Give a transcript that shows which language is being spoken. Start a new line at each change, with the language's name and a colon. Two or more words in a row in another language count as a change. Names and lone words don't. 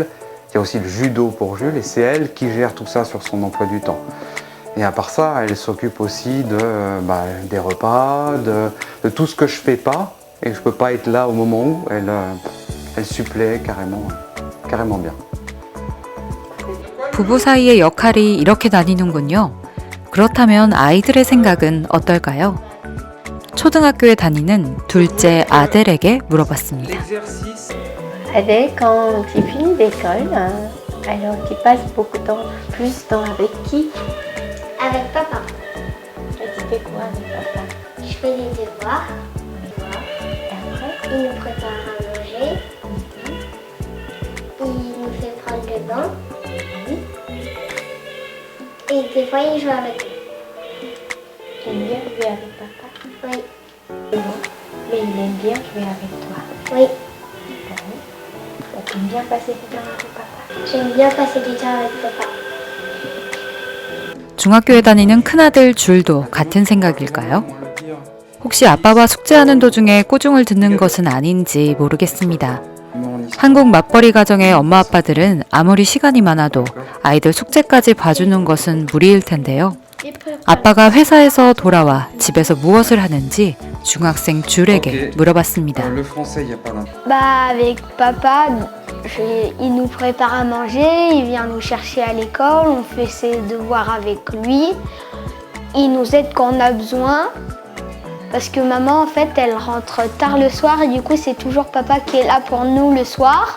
French: Il y a aussi le judo pour Jules et c'est elle qui gère tout ça sur son emploi du temps. Et à part ça, elle s'occupe aussi des repas, de tout ce que je fais pas. Et je peux pas être là au moment où elle supplée carrément bien.
Korean: 부부 사이의 역할이 이렇게 나뉘는군요. 그렇다면 아이들의 생각은 어떨까요? 초등학교에 다니는 둘째 아델에게 물어봤습니다.
French: L'exercice, Adèle, quand tu finis l'école, alors tu passes beaucoup de temps, plus de temps avec qui? Avec papa, Et tu fais quoi avec papa? je fais les devoirs. Et après? Il nous prépare à manger. Il nous fait prendre le bain. Et des fois, il joue avec nous. Tu aimes bien jouer avec papa? Oui, Mais il aime bien jouer avec toi. oui. Tu aimes bien passer du temps avec papa? J'aime bien passer du temps avec papa.
Korean: 중학교에 다니는 큰아들 줄도 같은 생각일까요?
French: comment le dire,
Korean: 혹시 아빠와 숙제하는 도중에 꼬중을 듣는 것은 아닌지 모르겠습니다.
French: mon histoire.
Korean: 한국 맞벌이 가정의 엄마 아빠들은 아무리 시간이 많아도 아이들 숙제까지 봐주는 것은 무리일 텐데요. 아빠가 회사에서 돌아와 집에서 무엇을 하는지 중학생 줄에게 오케이. 물어봤습니다.
French: Le français, il n'y a pas d'intérêt. Bah, avec papa, il nous prépare à manger, il vient nous chercher à l'école, on fait ses devoirs avec lui. Il nous aide quand on a besoin. Parce que maman, en fait, elle rentre tard le soir et du coup, c'est toujours papa qui est là pour nous le soir.